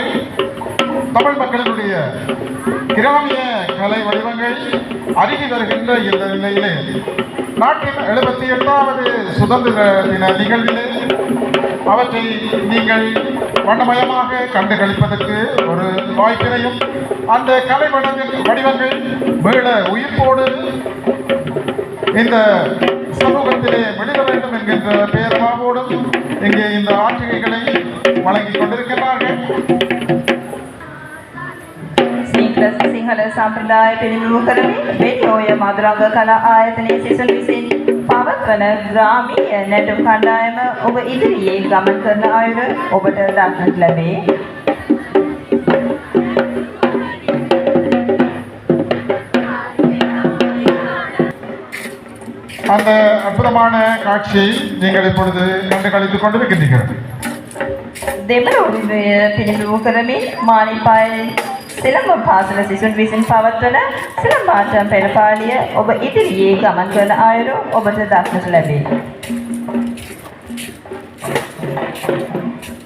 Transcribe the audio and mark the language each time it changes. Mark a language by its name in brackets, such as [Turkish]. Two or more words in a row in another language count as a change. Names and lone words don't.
[Tamil] தமிழ் மக்களினுடைய கிராமிய கலை வடிவங்கள் அருகி வருகின்ற இந்த நிலையிலே நாட்டின் 78வது சுதந்திர தின நிகழ்விலே அவற்றை நீங்கள் வண்ணமயமாக கண்டுகளிப்பதற்கு ஒரு வாய்ப்பினையும் அந்த கலை வடிவங்கள் மீள உயிர்ப்போடு இந்த சமூகத்திலே வெளியிட வேண்டும் என்கின்ற பேரவாவோடும் இங்கே இந்த ஆட்சிகளை வழங்கிக் கொண்டிருக்கிறார்கள். [Sinhala] සිංහල සම්ප්‍රදාය පිළිබිඹු කරමින් වෙනිඔය මදුරංග කලා ආයතනයේ සිසුන් විසින් පවත්වන ග්‍රාමීය නැටුම් කණ්ඩායම ඔබ ඉදිරියේ ගමන් කරන අයුර ඔබට දක්නට ලැබේ. [Tamil] அந்த அற்புதமான காட்சியை நீங்கள் இப்பொழுது கண்டுகளித்துக் கொண்டிருக்கின்றீர்கள். [Sinhala] දෙමළ උරුමය පිළිබිඹු කරමින් මානිපායේ සිලම්බම් පාසල සිසුන් විසින් පවත්වන සිලම්බාටම් පෙරපාලිය ඔබ ඉදිරියේ ගමන් කරන අයුරු ඔබට දක්නට ලැබේ.